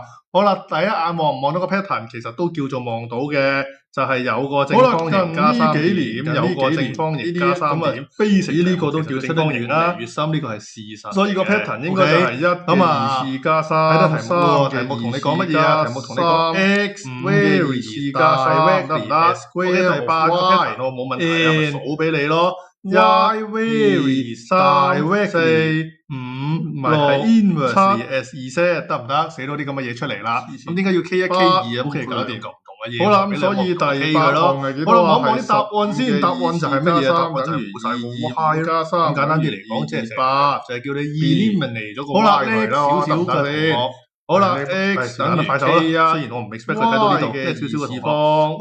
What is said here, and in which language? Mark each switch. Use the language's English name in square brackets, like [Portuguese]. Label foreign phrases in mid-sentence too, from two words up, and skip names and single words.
[Cantonese] 好啦，第一眼望唔望到個 pattern， 其實都叫做望到嘅，就係有個正方形加3點，有個正方形加3點。呢個都叫正方形啦。越深呢個係事實。所以個 pattern 應該就係1嘅2次加3。睇得題目喎，題目同你講乜嘢啊？題目同你講 x 嘅2次加3得唔得？OK，第8個 pattern 我冇問題啊，咪數俾你咯。 [English] y varies directly [Cantonese] 5唔係 [English] inversely as z， [Cantonese] 得唔得？寫到啲咁嘅嘢出嚟啦。咁點解要 K1 K2 啊？咁其實搞掂咁唔同嘅嘢。好啦，咁所以第8項係幾多啊？好啦，望啲答案先。答案就係乜嘢？答案就係冇晒個 y 加3。咁簡單啲嚟講，即係8，就係叫你 eliminate 咗個 y 佢啦，得唔得先？好啦 ，x 等於 K1，雖然我唔 expect 佢睇到呢度，即係少少嘅次方。